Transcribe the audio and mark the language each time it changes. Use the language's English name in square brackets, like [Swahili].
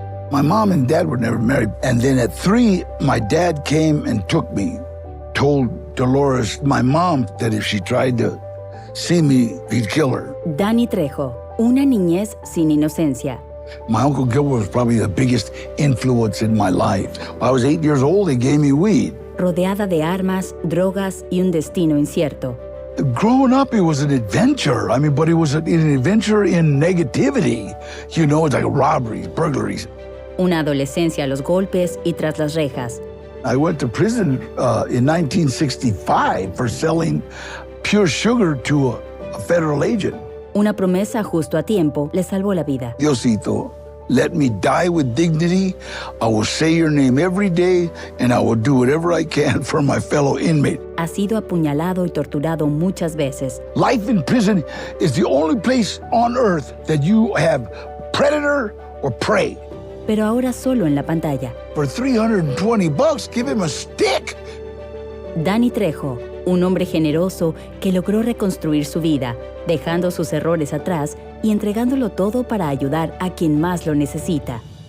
[English] My mom and dad were never married. And then at 3, my dad came and took me, told Dolores, my mom, that if she tried to see me, he'd kill her. [Spanish] Danny Trejo, una niñez sin inocencia. [English] My Uncle Gilbert was probably the biggest influence in my life. When I was 8 years old, he gave me weed. [Spanish] Rodeada de armas, drogas y un destino incierto. [English] Growing up, it was an adventure. But it was an adventure in negativity. It's like robberies, burglaries. [Spanish] Una adolescencia a los golpes y tras las rejas. [English] I went to prison in 1965 for selling pure sugar to a federal agent. [Spanish] Una promesa justo a tiempo le salvó la vida. [English] Diosito, let me die with dignity. I will say your name every day, and I will do whatever I can for my fellow inmate. [Spanish] Ha sido apuñalado y torturado muchas veces. [English] Life in prison is the only place on earth that you have predator or prey. [Spanish] Pero ahora solo en la pantalla. [English] For $320, give him a stick. [Spanish] Danny Trejo, un hombre generoso que logró reconstruir su vida, dejando sus errores atrás y entregándolo todo para ayudar a quien más lo necesita.